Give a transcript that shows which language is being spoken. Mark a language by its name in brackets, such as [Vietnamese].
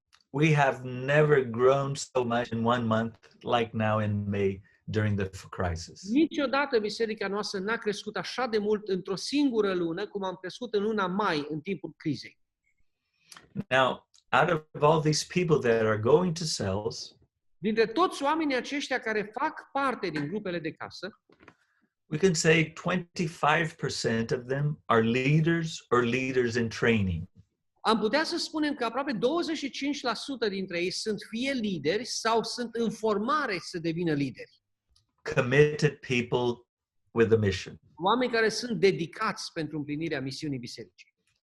[English] We have never grown so much in 1 month like now in May during the crisis. [Romanian] Niciodată biserica noastră n-a crescut așa de mult într-o singură lună cum am crescut în luna mai, în timpul crizei. [English] Now, out of all these people that are going to cells, [Romanian] Dintre toți oamenii aceștia care fac parte din grupele de casă, [English] we can say 25% of them are leaders or leaders in training. [Romanian] am putea să spunem că aproape 25% dintre ei sunt fie lideri sau sunt în formare să devină lideri. [English] Committed people with a mission. [Romanian] Oameni care sunt dedicați pentru împlinirea misiunii bisericii.